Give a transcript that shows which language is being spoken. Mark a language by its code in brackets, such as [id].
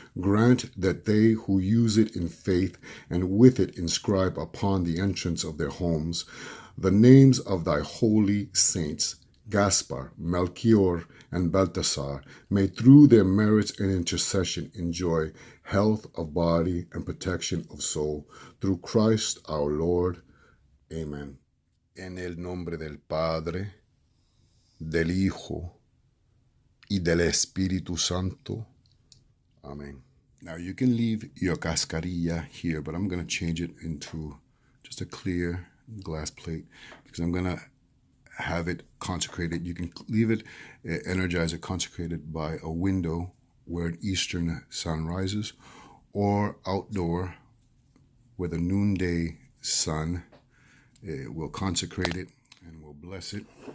[en] Grant that they who use it in faith and with it inscribe upon the entrance of their homes the names of thy holy saints, Gaspar, Melchior, and Balthasar, may through their merits and intercession enjoy health of body and protection of soul, through Christ our Lord. Amen. [es] En el nombre del Padre, del Hijo, y del Espíritu Santo. [en] Amen. Now you can leave your cascarilla here, but I'm going to change it into just a clear glass plate, because I'm going to have it consecrated. You can leave it energized or consecrated by a window where an eastern sun rises, or outdoor where the noonday sun will consecrate it and will bless it.